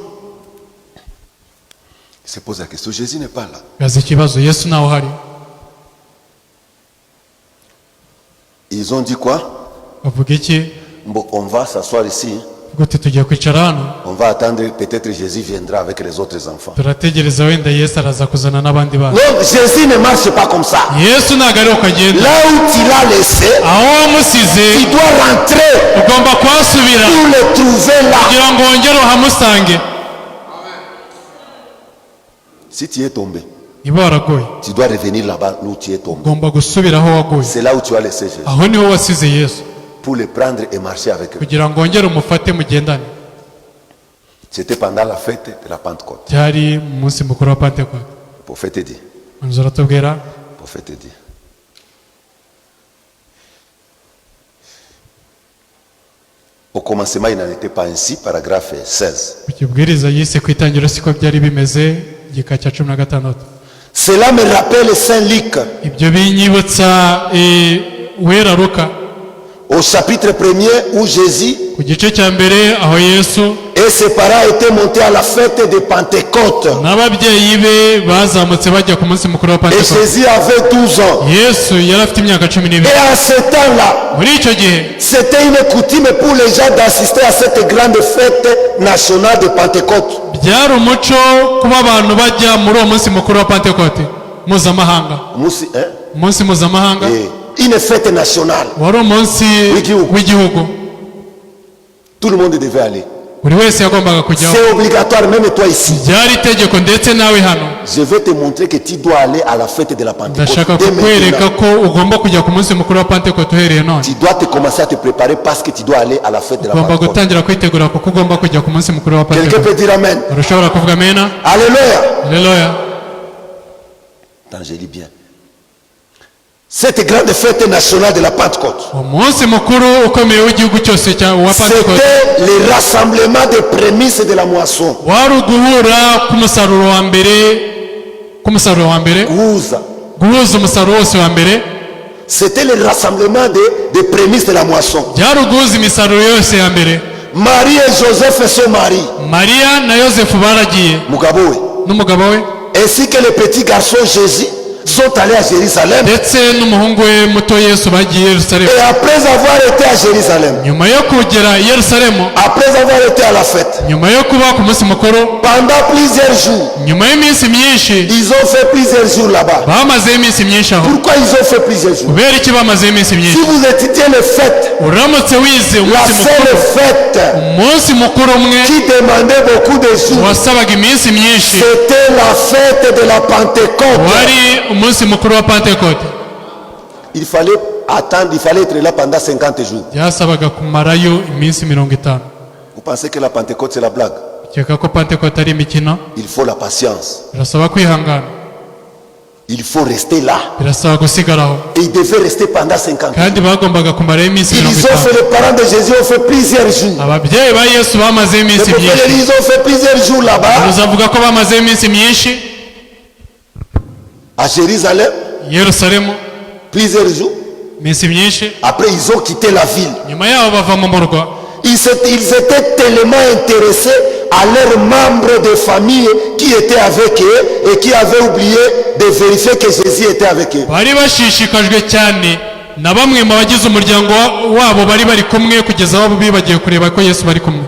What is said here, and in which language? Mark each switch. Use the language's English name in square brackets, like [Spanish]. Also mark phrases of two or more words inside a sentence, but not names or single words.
[French] Il se pose la question, Jésus n'est pas là. [Kinyarwanda] Gaza ikibazo, Yesu nawe uhari. [French] Ils ont dit quoi? [Kinyarwanda] Bavuga iki? [French] Bon, on va s'asseoir ici. [Kinyarwanda] Gute tugiye kwicara hano, [French] On va attendre, peut-être Jésus viendra avec les autres enfants. [Kinyarwanda] turategereza wenda Yesu araza kuzana n'abandi bana. [French] Non, Jésus ne marche pas comme ça. [Kinyarwanda] Yesu ntabwo ari uko agenda. [French] Là où tu l'as laissé, [Kinyarwanda] Aho wamusize [French] tu dois rentrer [Kinyarwanda] ugomba kuhasubira [French] pour le trouver là. [Kinyarwanda] kugira ngo wongere uhamusange. [French] Si tu es tombé, [Kinyarwanda] Niba waragoye [French] tu dois revenir là-bas où tu es tombé. [Kinyarwanda] ugomba gusubira aho wagoye. [French] C'est là où tu as laissé Jésus. [Kinyarwanda] Aho niho wasize Yesu [French] Pour le prendre et marcher avec eux. [Kinyarwanda] kugira ngo wongere umufate mugendane. [French] C'était pendant la fête de la Pentecôte. [Kinyarwanda] Byari mu munsi mukuru wa Pentekote. [French] Le prophète dit. [Kinyarwanda] Umuhanuzi aratubwira, [French] Le prophète dit. Au commencement, il n'en était pas ainsi, paragraphe 16. [Kinyarwanda] ku kibwiriza yise ku itangiriro siko byari bimeze, igika cya 16. [French] Cela me rappelle Saint Luc, [Kinyarwanda] Ibyo binyibutsa Uwera Luka [French] au chapitre 1er, où Jésus [Kinyarwanda] ku gice cya mbere aho Yesu [French] et ses parents étaient montés à la fête de Pentecôte. [Kinyarwanda] n'ababyeyi be bazamutse bajya ku munsi mukuru wa [French] Et [Kinyarwanda] Pentekote. [French] Jésus avait 12 ans. [Kinyarwanda] Yesu yari afite imyaka 12. [French] Et en ce temps-là, [Kinyarwanda] Muri icyo gihe [French] c'était une coutume pour les gens d'assister à cette grande fête nationale de Pentecôte. [Kinyarwanda] byari umuco kuba abantu bajya muri uwo munsi mukuru wa Pentekote mpuzamahanga. Umunsi mpuzamahanga [French] Une fête nationale. [Kinyarwanda] wari umunsi w'igihugu. [French] Tout le monde devait aller. [Kinyarwanda] Buri wese yagombaga kujyaho. [French] C'est obligatoire, même toi ici. [Kinyarwanda] Byari itegeko ndetse nawe hano. [French] Je vais te montrer que tu dois aller à la fête de la Pentecôte. [Kinyarwanda] Ndashaka kukwereka ko ugomba kujya ku munsi mukuru wa Pentekote uhereye none. [French] Tu dois te commencer à te préparer parce que tu dois aller à la fête de la [Kinyarwanda] Ugomba [French] Pentecôte. [Kinyarwanda] gutangira kwitegura kuko ugomba kujya ku munsi mukuru wa [French] Quelqu'un [Kinyarwanda] Pentekote. [French] peut dire Amen. [Kinyarwanda] Urashobora kuvuga amena? [French] Alléluia. [Kinyarwanda] Haleluya. [French] Attends, je lis bien. Cette grande fête nationale de la Pentecôte, [Kinyarwanda] Umunsi mukuru ukomeye w'igihugu cyose wa Pentekote [French] c'était le rassemblement des prémices de la moisson. [Kinyarwanda] wari uguhura k'umusaruro wa mbere, Guhuza. guhuza umusaruro wose wa mbere. [French] C'était le rassemblement des prémices de la moisson. [Kinyarwanda] Byari uguhuza imisaruro yose ya mbere. [French] Marie et Joseph et son mari, [Kinyarwanda] Mariya na Yosefu baragiye Mugabo we, n'umugabo we [French] ainsi que le petit garçon Jésus sont allés à Jérusalem. [Kinyarwanda] ndetse n'umuhungu we muto Yesu bagiye i Yerusalemu. [French] Et après avoir été à Jérusalem, [Kinyarwanda] Nyuma yo kugera i Yerusalemu, [French] après avoir été à la fête, [Kinyarwanda] nyuma yo kuba ku munsi mukuru, [French] pendant plusieurs jours, [Kinyarwanda] nyuma y'iminsi myinshi, [French] ils ont fait plusieurs jours là-bas. [Kinyarwanda] bamazeho iminsi myinshi aho. [French] Pourquoi ils ont fait plusieurs jours? [Kinyarwanda] Kubera iki bamazeho iminsi [French] Si [Kinyarwanda] myinshi? [French] vous étudiez les fêtes, [Kinyarwanda] Uramutse wize [French] la [Kinyarwanda] umunsi [French] seule [Kinyarwanda] mukuru, [French] fête [Kinyarwanda] umunsi mukuru umwe [French] qui demandait beaucoup de jours, [Kinyarwanda] wasabaga iminsi myinshi, [French] c'était la fête de la Pentecôte. [Kinyarwanda] wari umunsi mukuru wa Pentekote. [French] Il fallait attendre, il fallait être là pendant 50 jours. [Kinyarwanda] Byasabaga kumarayo iminsi 50. [French] Vous pensez que la Pentecôte c'est la blague? [Kinyarwanda] Ukeka ko Pentekote ari imikino? [French] Il faut la patience. [Kinyarwanda] Birasaba kwihangana, [French] Il faut rester là. [Kinyarwanda] birasaba gusigaraho, [French] Et il devait rester pendant 50 jours. [Kinyarwanda] kandi bagombaga kumarayo iminsi [French] Ils ont [Kinyarwanda] 50. [French] fait, les parents de Jésus ont fait plusieurs jours. [Kinyarwanda] Ababyeyi ba Yesu bamazeho [French] Les [Kinyarwanda] iminsi [French] prophètes, [Kinyarwanda] myinshi. [French] ils ont fait plusieurs jours là-bas, [Kinyarwanda] Uzavuga ko bamazeho iminsi myinshi [French] à Jérusalem, [Kinyarwanda] i Yerusalemu, [French] plusieurs jours. [Kinyarwanda] iminsi myinshi. [French] Après, ils ont quitté la ville. [Kinyarwanda] Nyuma yaho bava mu murwa. [French] Ils étaient tellement intéressés à leurs membres de famille qui étaient avec eux et qui avaient oublié de vérifier que Jésus était avec eux. [Kinyarwanda] Bari bashishikajwe cyane na bamwe mu bagize umuryango wabo bari bari kumwe kugeza aho bibagiye kureba ko Yesu bari kumwe.